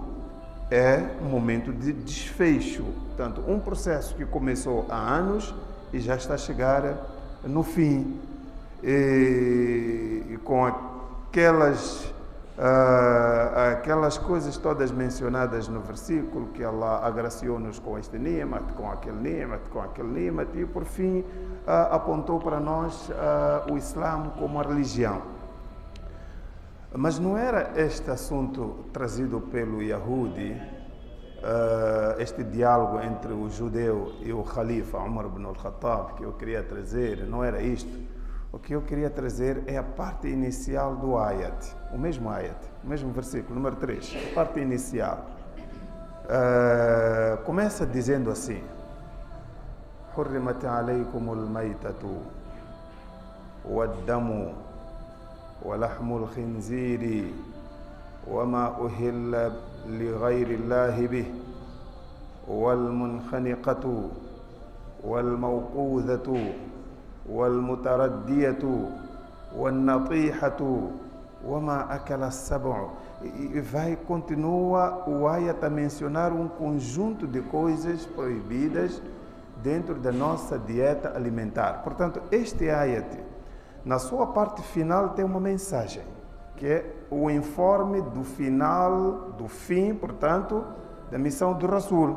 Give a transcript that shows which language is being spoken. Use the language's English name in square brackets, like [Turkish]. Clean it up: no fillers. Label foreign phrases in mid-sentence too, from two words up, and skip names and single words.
[Portuguese] É um momento de desfecho, portanto, um processo que começou há anos e já está a chegar no fim, e com aquelas coisas todas mencionadas no versículo, que Allah agraciou-nos com este ni'mat, com aquele ni'mat, e por fim apontou para nós o Islã como a religião. Mas não era este assunto trazido pelo Yahudi, este diálogo entre o judeu e o Khalifa Umar ibn al-Khattab, que eu queria trazer, não era isto. O que eu queria trazer é a parte inicial do ayat, o mesmo versículo, número 3, a parte inicial. Começa dizendo assim: [Arabic] حرمت عليكم الميتة والدم ولحم الخنزير وما أهل لغير الله به والمنخنقة والموقوذة والمتردية والنطيحة وما أكل السبع. [Portuguese] E continua o ayat a mencionar um conjunto de coisas proibidas dentro da nossa dieta alimentar. Portanto, este ayat, na sua parte final, tem uma mensagem, que é o informe do final, do fim, portanto, da missão do Rasul.